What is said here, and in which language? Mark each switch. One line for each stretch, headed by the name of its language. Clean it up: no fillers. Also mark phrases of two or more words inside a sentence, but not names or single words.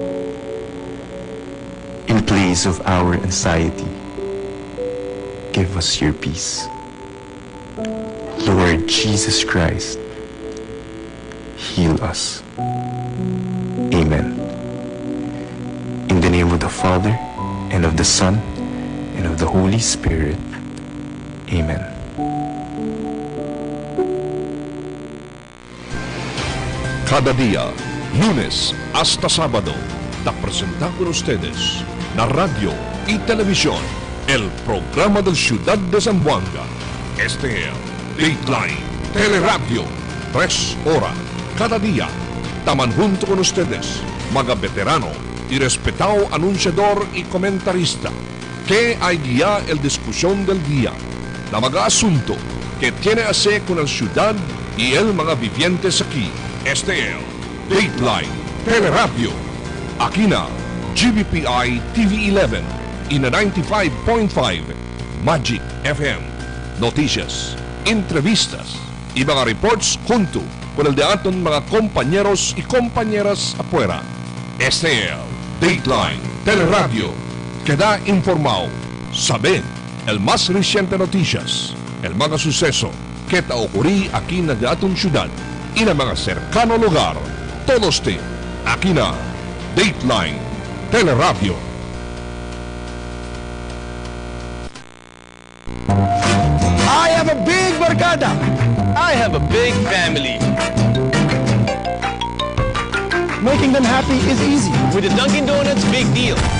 English: In place of our anxiety, give us your peace. Lord Jesus Christ, heal us. Amen. In the name of the Father, and of the Son, and of the Holy Spirit. Amen.
Chavacano: Cada día, lunes hasta sábado, te presentamos con ustedes la radio y televisión, el programa del Ciudad de Zamboanga. Este es Dateline, Teleradyo, 3 horas, cada día. Taman junto con ustedes, mga veterano y respetado anunciador y comentarista, que hay guía el discusión del día, la mga asunto que tiene a hacer con la ciudad y el mga vivientes aquí. Este es Dateline, Teleradyo, aquí na GBPI TV11 y na 95.5 Magic FM. Noticias, entrevistas y mga reports junto con el de aton mga compañeros y compañeras afuera. Este es Dateline, Teleradyo, que da informado, sabe el más reciente noticias, el mga suceso que ta ocurrí aquí na de aton ciudad y na mga cercano lugar. Todos te aquí na Dateline, Teleradyo.
English: I have a big barkada. I have a big family. Making them happy is easy. With the Dunkin' Donuts big deal.